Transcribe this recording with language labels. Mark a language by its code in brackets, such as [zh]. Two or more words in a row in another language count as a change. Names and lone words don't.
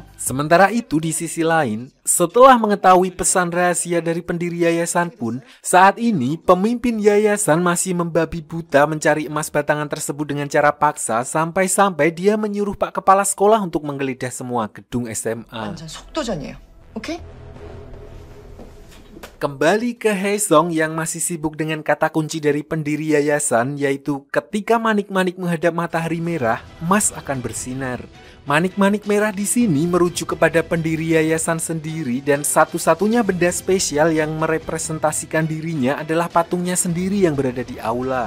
[id] Sementara itu di sisi lain, setelah mengetahui pesan rahasia dari pendiri yayasan pun, saat ini pemimpin yayasan masih membabi buta mencari emas batangan tersebut dengan cara paksa sampai-sampai dia menyuruh Pak Kepala Sekolah untuk menggeledah semua gedung SMA. [ko] 완전 속도전이에요. 오케이? [id] Kembali ke Haesong yang masih sibuk dengan kata kunci dari pendiri yayasan, yaitu ketika manik-manik menghadap matahari merah, emas akan bersinar. Manik-manik merah di sini merujuk kepada pendiri yayasan sendiri, dan satu-satunya benda spesial yang merepresentasikan dirinya adalah patungnya sendiri yang berada di aula.